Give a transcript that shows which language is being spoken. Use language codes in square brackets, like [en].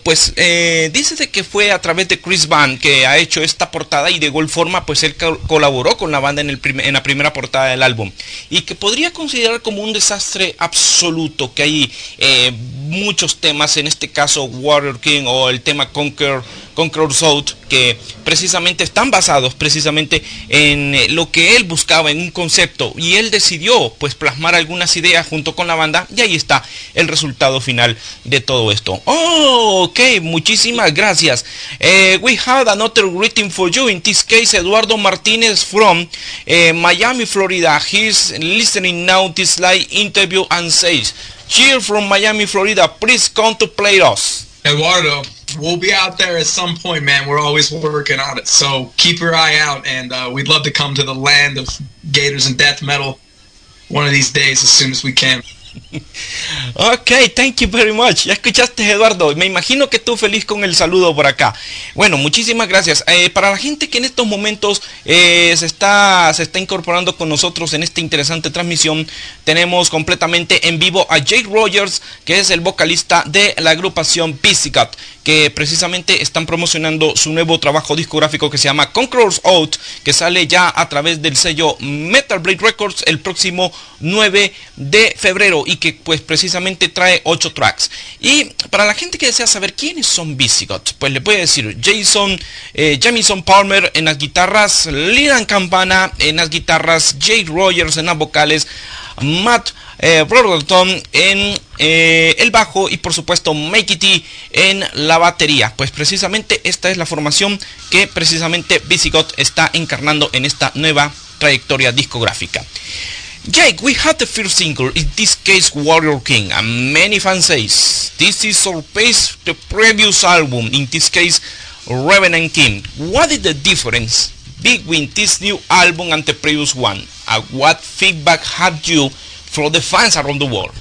[es] Pues dice de que fue a través de Chris Van que ha hecho esta portada, y de igual forma pues él colaboró con la banda en la primera portada del álbum, y que podría considerar como un desastre absoluto, que hay muchos temas, en este caso Warrior King o el tema Conqueror's Oath, que precisamente están basados precisamente en lo que él buscaba, en un concepto, y él decidió pues plasmar algunas ideas junto con la banda, y ahí está el resultado final de todo esto. Ok, muchísimas gracias. [en] We have another greeting for you, in this case Eduardo Martinez from Miami, Florida. He's listening now this live interview and says, cheer from Miami, Florida, please come to play us. Eduardo, we'll be out there at some point, man. We're always working on it, so keep your eye out, and we'd love to come to the land of gators and death metal one of these days as soon as we can. Ok, thank you very much. [es] Ya escuchaste, Eduardo. Me imagino que tú feliz con el saludo por acá. Bueno, muchísimas gracias. Para la gente que en estos momentos se está incorporando con nosotros en esta interesante transmisión, tenemos completamente en vivo a Jake Rogers, que es el vocalista de la agrupación Visigoth, que precisamente están promocionando su nuevo trabajo discográfico que se llama Conqueror's Oath, que sale ya a través del sello Metal Blade Records el próximo 9 de febrero, y que pues precisamente trae 8 tracks. Y para la gente que desea saber quiénes son Visigoth, pues le voy a decir: Jamison Palmer en las guitarras, Liam Campana en las guitarras, Jake Rogers en las vocales, Matt Brotherton en el bajo, y por supuesto Mikey T en la batería. Pues precisamente esta es la formación que precisamente Visigoth está encarnando en esta nueva trayectoria discográfica. [en] Jake, we had the first single, in this case Warrior King, and many fans say this is surpassed the previous album, in this case Revenant King. What is the difference between this new album and the previous one? What feedback had you from the fans around the world?